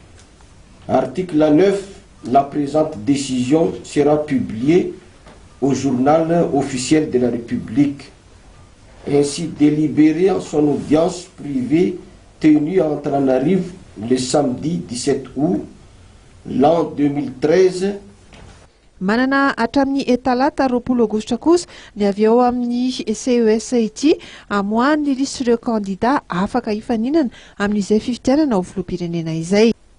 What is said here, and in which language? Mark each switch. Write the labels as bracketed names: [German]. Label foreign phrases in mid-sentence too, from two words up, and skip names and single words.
[French] Article 9 la présente décision sera publiée au journal officiel de la République. Ainsi délibéré en son audience privée tenue à Antananarivo le samedi 17 août l'an 2013. [Malagasy] Manana hatramin'ny etalata 20 aogositra kosa ny avy eo amin'ny CES ity amoahany listre ireo kandida afaka hifaninana amin'izay fifidianana ho filoham-pirenena izay.